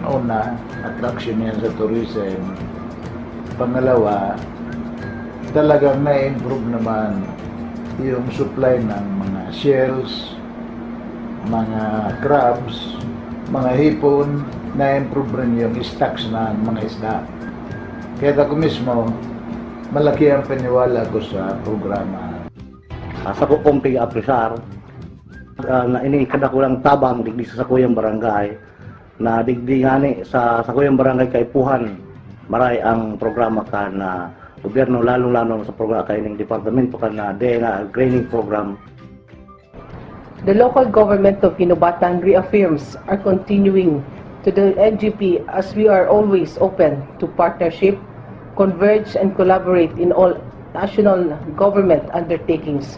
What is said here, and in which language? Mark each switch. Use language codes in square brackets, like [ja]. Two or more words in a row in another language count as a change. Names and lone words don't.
[tl] Una, attraction yan sa tourism. Pangalawa, talagang na-improve naman yung supply ng mga shells, mga crabs, mga hipon, na-improve rin yung stocks ng mga isda. Kaya ako mismo, malaki ang paniwala ko sa programa. [bik] Sa kong pag-apresar, na inikada ko lang tabang digdi sa sakuyang barangay, na digdi ngani sa sakuyang barangay kay Puhan, maray ang programa ka na gobyerno, lalong-lalo sa programa kay ng departamento ka na DNA Greening Program. [en] The local government of Pinubatan reaffirms our continuing to the NGP as we are always open to partnership, converge and collaborate in all national government undertakings.